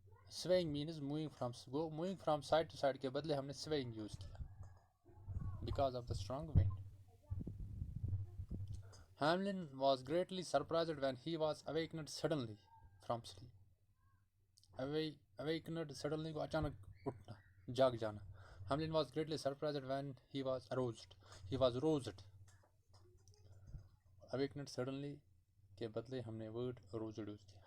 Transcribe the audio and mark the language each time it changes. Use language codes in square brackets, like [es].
[en] Swaying means moving from go. Moving from side to side [ur] کے بدلے ہم نے [en] swaying [ur] یوز کیا [en] because of the strong wind. Hamlin was greatly surprised when he was awakened suddenly from sleep. Awakened suddenly [ur] کو اچانک اٹھنا, جاگ جانا. [en] Hamlin was greatly surprised when he was aroused. He was roused. Awakened suddenly [ur] کے بدلے ہم نے word roused use کیا.